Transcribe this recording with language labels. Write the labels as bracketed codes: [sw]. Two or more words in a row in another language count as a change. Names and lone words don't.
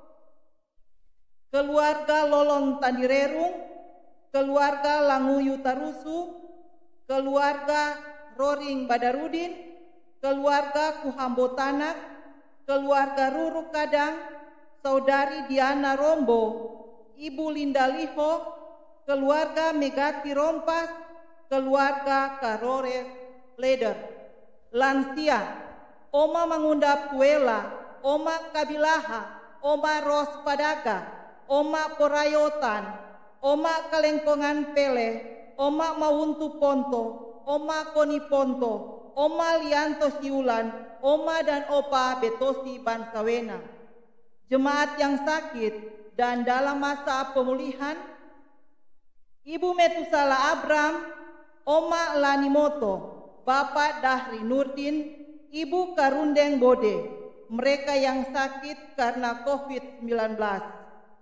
[id] keluarga Lolon Tandirerung, keluarga Languyu Tarusu, keluarga Roring Badarudin, keluarga Kuhambo Tanak, keluarga Ruru Kadang, saudari Diana Rombo, Ibu Linda Liho, keluarga Megati Rompas, keluarga Karore Leder, lansia, Oma Mangundap Tuela, Oma Kabilaha, Oma Ros Padaga, Oma Porayotan, Oma Kalengkongan Pele, Oma Mauntu Ponto, Oma Koni Ponto, Oma Lianto Siulan, Oma dan Opa Betosi Bansawena. Jemaat yang sakit dan dalam masa pemulihan, Ibu Metusala Abram, Oma Lanimoto, Bapak Dahri Nurdin, Ibu Karundeng Bode, mereka yang sakit karena COVID-19.